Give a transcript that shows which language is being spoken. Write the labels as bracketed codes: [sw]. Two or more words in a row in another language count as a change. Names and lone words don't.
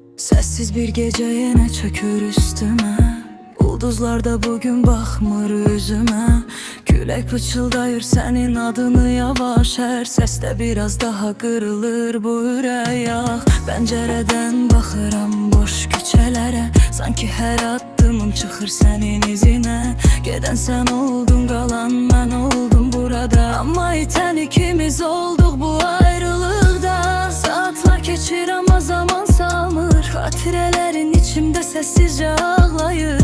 [tr] Sessiz bir gece yine [az] çökür üstüme. Ulduzlar da bugün bakmır üzüme. Külək pıçıldayır senin adını yavaş. [tr] Her seste biraz daha kırılır bu ürək. [az] Pəncərədən baxıram boş küçələrə. Sanki her addımım çıxır senin izine. Gedən sən oldun, qalan mən oldum burada. Amma itən ikimiz olduq bu ayrılıqda. Saatlar keçir ama zaman salmır. Xatirələrin içimdə səssizcə ağlayır.